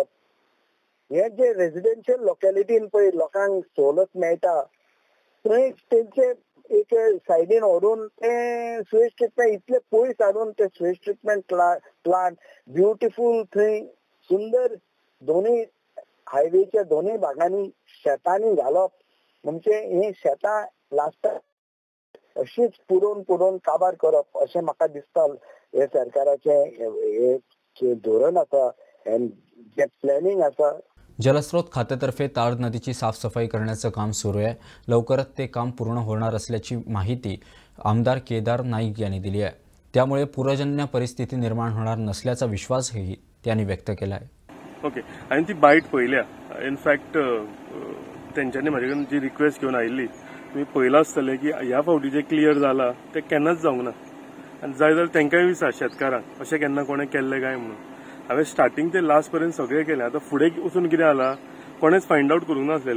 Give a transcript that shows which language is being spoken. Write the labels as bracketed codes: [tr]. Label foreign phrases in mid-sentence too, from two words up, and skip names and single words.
[kok] हे जे रेजिडेन्शियल लोकॅलिटीन पळय लोकांक सवलत मेळटा थंय तेंचे एक सायडीन व्हरून ते [en] sewage treatment [kok] इतले पयस हाडून ते [en] sewage treatment plant beautiful [kok] थंय सुंदर दोनूय हायवेच्या दोनूय भागांनी शेतांनी घालप म्हणजे ही शेतां लास्टाक अशीच पुरोवन काबार करप अशें म्हाका दिसता. हे सरकाराचें हे धोरण आसा जे प्लॅनिंग आसा. [mr] जलस्रोत खात्यातर्फे ताड नदीची साफसफाई करण्याचं काम सुरू आहे. लवकरच ते काम पूर्ण होणार असल्याची माहिती आमदार केदार नाईक यांनी दिली आहे. त्यामुळे पूरजन्य परिस्थिती निर्माण होणार नसल्याचा विश्वासही त्यांनी व्यक्त केला आहे. [kok] ओके, आणि ती बाईट पळयल्या. इनफॅक्ट तेंच्यांनी म्हाजे कडेन जी रिक्वेस्ट घेवन आयिल्ली तुमी पळयलां आसतलें की ह्या फावटी जे क्लियर जाला ते केन्नाच जावंक ना आनी जाय जाल्यार तेंकांय विचार शेतकारांक अशें केन्ना कोणें केल्लें काय म्हणून. हांवें स्टार्टींग ते लास्ट पर्यंत सगळें केलें. आतां फुडें वचून कितें जाला कोणेच [en] find out [kok] करूंक नासलेलें.